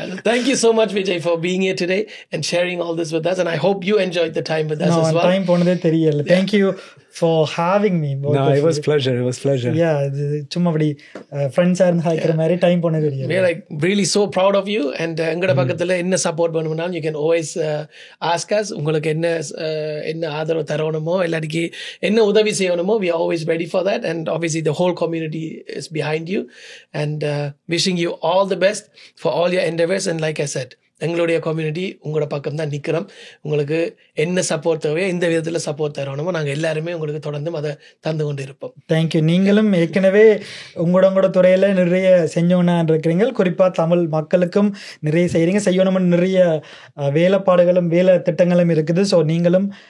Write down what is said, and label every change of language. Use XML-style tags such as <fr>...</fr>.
<en>Thank you so much, Vijay, for being here today and sharing all this with us, and I hope you enjoyed the time with us as well.</en> <ta>Time போனதே தெரியல.</ta> <en>Thank you for having me. No, it was pleasure.</en> <ta>Yeah, சும்மா அப்படி ஃப்ரெண்ட்ஸாக இருந்து ஹாய்க்கிற மாதிரி time போனது தெரியல.</ta> <en>We are like really so proud of you, and</en> <ta>எங்கட பக்கத்தில் என்ன support பண்ணணும்னாலும்</ta> <en>you can always ask us.</en> <ta>உங்களுக்கு என்ன ஆதரவு தரணுமோ, இல்லாட்டிக்கு என்ன உதவி செய்யணுமோ,</ta> <en>we are always ready for that, and obviously the whole community is behind you, and wishing you all the best for all your endeavors. And like I said,</en> <ta>எங்களுடைய community உங்களோட பக்கம் தான் நிற்கிறோம். உங்களுக்கு என்ன சப்போர்ட் தேவையோ இந்த விதத்தில் சப்போர்ட் தரணுமோ நாங்கள் எல்லாருமே உங்களுக்கு தொடர்ந்தும் அதை தந்து கொண்டு இருப்போம்.</ta> <en>Thank you.</en> <ta>நீங்களும் ஏற்கனவே உங்களோட துறையில் நிறைய செஞ்சோன்னா இருக்கிறீங்க. குறிப்பாக தமிழ் மக்களுக்கும் நிறைய செய்கிறீங்க, செய்யணும்னு நிறைய வேலைப்பாடுகளும் வேலை திட்டங்களும் இருக்குது. ஸோ நீங்களும்</ta>